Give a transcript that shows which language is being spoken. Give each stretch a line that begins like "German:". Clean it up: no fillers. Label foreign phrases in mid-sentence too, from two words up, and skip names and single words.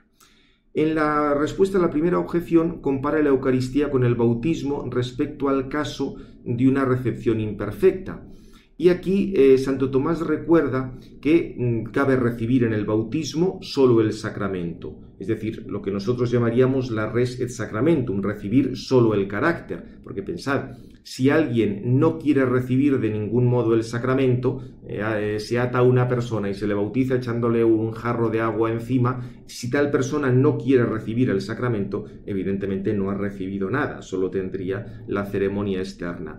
Spanish: En la respuesta a la primera objeción, compara la Eucaristía con el bautismo respecto al caso de una recepción imperfecta. Y aquí Santo Tomás recuerda que cabe recibir en el bautismo solo el sacramento, es decir, lo que nosotros llamaríamos la
Latin: res et sacramentum,
Spanish: recibir solo el carácter, porque pensad, si alguien no quiere recibir de ningún modo el sacramento, se ata a una persona y se le bautiza echándole un jarro de agua encima, si tal persona no quiere recibir el sacramento, evidentemente no ha recibido nada, solo tendría la ceremonia externa.